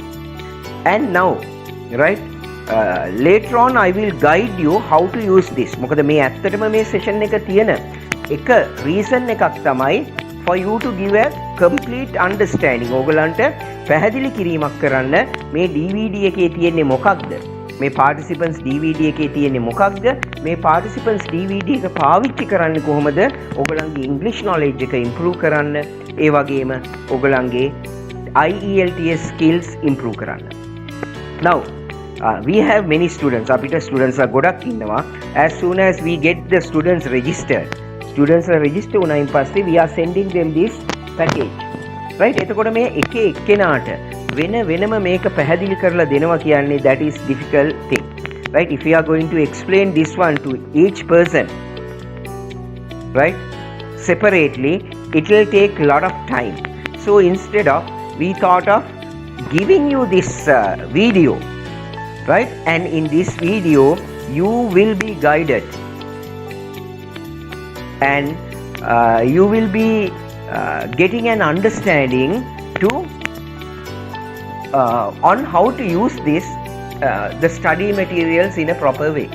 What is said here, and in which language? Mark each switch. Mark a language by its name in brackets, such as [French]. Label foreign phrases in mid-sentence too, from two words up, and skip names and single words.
[English] And now, right, later on I will guide you how to use this. [Sinhala] මොකද මේ ඇත්තටම මේ session එක තියෙන එක reason එකක් තමයි [English] for you to give a complete understanding. [Sinhala] ඕගලන්ට පැහැදිලි කිරීමක් කරන්න මේ DVD එකේ තියෙන්නේ මොකක්ද? මේ [English] participants DVD [Sinhala] එකේ තියෙන්නේ මොකක්ද? මේ [English] participants DVD [Sinhala] එක පාවිච්චි කරන්නේ කොහොමද? ඔයගලන්ගේ [English] English knowledge [Sinhala] එක improve කරන්න, ඒ වගේම ඔයගලන්ගේ [English] IELTS skills improve [Sinhala] කරන්න. [English] Now we have many students. [Sinhala] අපිට students ගොඩක් ඉන්නවා. [English] As soon as we get the students registered, [Sinhala] register වුණායින් පස්සේ [English] we are sending them this package. Right? [Sinhala] එතකොට මේ එක එක්කෙනාට වෙනම මේක පැහැදිලි කරලා දෙනවා කියන්නේ [English] that is difficult thing. Right? If we are going to explain this one to each person, right, separately, it will take a lot of time. So instead of, we thought of giving you this video, right, and in this video you will be guided and you will be getting an understanding to on how to use this the study materials in a proper way.